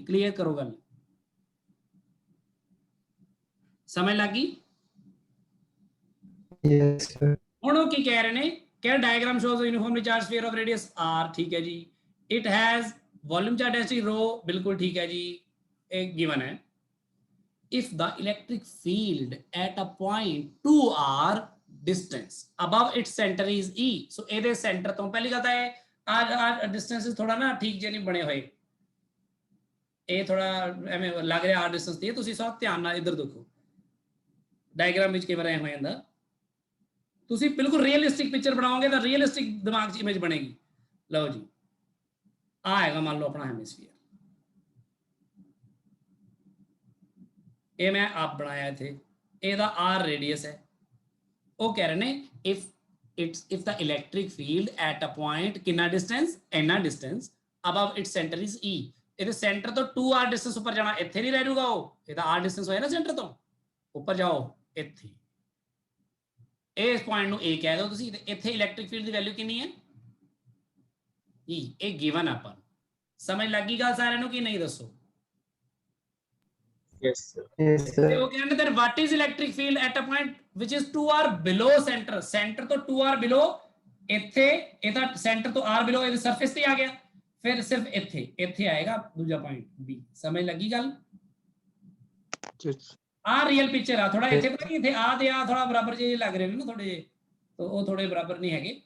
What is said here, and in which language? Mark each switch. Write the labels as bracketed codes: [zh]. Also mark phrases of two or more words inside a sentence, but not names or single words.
[pa] ਕਲੀਅਰ ਕਰੋ ਗੱਲ। ਸਮਝ ਲੱਗੀ? [en] Yes sir. [pa] ਹੁਣ ਉਹ ਕੀ ਕਹਿ ਰਹੇ ਨੇ ਕਿ [en] diagram shows uniformly charged sphere of radius r, [pa] ਠੀਕ ਹੈ ਜੀ। [en] It has volume charge density ρ, [pa] ਬਿਲਕੁਲ ਠੀਕ ਹੈ ਜੀ, ਇਹ ਗਿਵਨ ਹੈ। [en] if the electric field at a point 2r distance above its center is E, [pa] so ਇਹਦੇ ਸੈਂਟਰ ਤੋਂ ਪਹਿਲੀ ਗੱਲ ਤਾਂ ਇਹ ਆ ਡਿਸਟੈਂਸ ਥੋੜਾ ਨਾ ਠੀਕ ਜੇ ਨਹੀਂ ਬਣੇ ਹੋਏ, ਇਹ ਥੋੜਾ ਐਵੇਂ ਲੱਗ ਰਿਹਾ ਆਰ ਡਿਸਟੈਂਸ ਤੇ। ਤੁਸੀਂ ਸਭ ਧਿਆਨ ਨਾਲ ਇੱਧਰ ਦੇਖੋ, ਡਾਇਗਰਾਮ ਵਿੱਚ ਕਿਵੇਂ ਐ ਹੋ ਜਾਂਦਾ। ਤੁਸੀਂ ਬਿਲਕੁਲ [en] realistic picture [pa] ਬਣਾਓਗੇ ਤਾਂ ਰੀਅਲਿਸਟਿਕ ਦਿਮਾਗ 'ਚ ਇਮੇਜ ਬਣੇਗੀ। ਲਓ ਜੀ, ਆ ਹੈਗਾ ਮੰਨ ਲਓ ਆਪਣਾ ਹੈਮੀਸਫੀਅਰ, ਇਹ ਮੈਂ ਆਪ ਬਣਾਇਆ ਇੱਥੇ, ਇਹਦਾ ਆਰ ਰੇਡੀਅਸ ਹੈ। ਉਹ ਕਹਿ ਰਹੇ ਨੇ [en] if the electric field at a point [pa] ਕਿੰਨਾ ਡਿਸਟੈਂਸ, ਇੰਨਾ ਡਿਸਟੈਂਸ [en] above its center is E, [pa] ਇਹਦੇ ਸੈਂਟਰ ਤੋਂ 2r ਡਿਸਟੈਂਸ ਉੱਪਰ ਜਾਣਾ, ਇੱਥੇ ਨਹੀਂ ਰਹਿ ਜਾਊਗਾ ਉਹ, ਇਹਦਾ r ਡਿਸਟੈਂਸ ਹੋਇਆ ਨਾ ਸੈਂਟਰ ਤੋਂ ਉੱਪਰ ਜਾਓ ਇੱਥੇ, ਇਸ ਪੁਆਇੰਟ ਨੂੰ A ਕਹਿ ਦਿਓ ਤੁਸੀਂ ਤੇ ਇੱਥੇ ਇਲੈਕਟ੍ਰਿਕ ਫੀਲਡ ਦੀ ਵੈਲਿਊ ਕਿੰਨੀ ਹੈ E, ਇਹ ਗਿਵਨ ਆਪਾਂ ਨੂੰ। ਸਮਝ ਲੱਗੀ ਗੱਲ ਸਾਰਿਆਂ ਨੂੰ ਕਿ ਨਹੀਂ ਦੱਸੋ? [en] Yes, sir. [pa] ਤੇ ਉਹ ਕਹਿੰਦੇ [en] then what is electric field at a point which is 2r below center, center [pa] ਤੋਂ 2r below, ਇੱਥੇ ਇਹਦਾ center ਤੋਂ r below ਇਹਦੇ ਸਰਫੇਸ ਤੇ ਆ ਗਿਆ, ਫਿਰ ਸਿਰਫ ਇੱਥੇ ਆਏਗਾ ਦੂਜਾ ਪੁਆਇੰਟ B। ਸਮਝ ਲੱਗੀ ਗੱਲ? [en] Yes. [pa] ਆ [en] real picture [pa] ਆ, ਥੋੜਾ ਇੱਥੇ ਪਤਾ ਇੱਥੇ ਆ ਤੇ ਆ ਥੋੜਾ ਬਰਾਬਰ ਜਿਹੇ ਲੱਗ ਰਹੇ ਨੇ ਨਾ ਥੋੜੇ ਜਿਹੇ, ਤਾਂ ਉਹ ਥੋੜੇ ਬਰਾਬਰ ਨਹੀਂ ਹੈਗੇ।